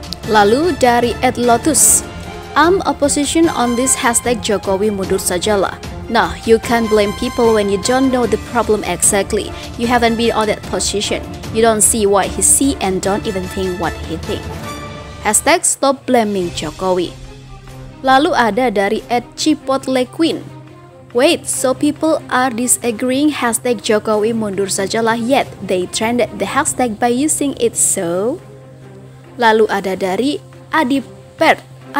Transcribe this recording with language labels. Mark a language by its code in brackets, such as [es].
[id] Lalu dari @lotus, [en] I'm opposition on this, [id] #Jokowi mundur sajalah. [en] Nah, you can't blame people when you don't know the problem exactly. You haven't been on that position. You don't see what he see and don't even think what he think. #stop blaming Jokowi. [id] Lalu ada dari @chipotlequeen. [en] Wait, so people are disagreeing, [id] #Jokowi mundur sajalah, [en] yet they trended the hashtag by using it so? [id] Lalu ada dari adipert_kmg.